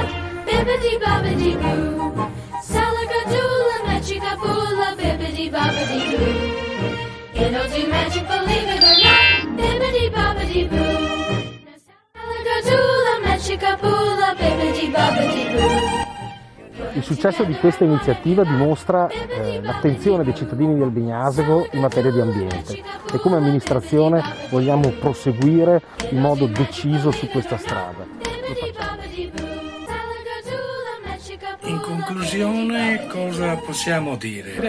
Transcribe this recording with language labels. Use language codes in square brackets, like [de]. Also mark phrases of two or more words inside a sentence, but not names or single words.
[en] Bibbidi bobbidi boo. Salagadoola, mechikapoola, bibbidi bobbidi boo. It'll do magic, believe it or not. Bibbidi bobbidi boo. Salagadoola, mechikapoola, bibbidi bobbidi boo. [it] Il successo di questa iniziativa dimostra l'attenzione dei cittadini di Albignasego in materia di ambiente e come amministrazione vogliamo proseguire in modo deciso su questa strada. In conclusione, cosa possiamo dire?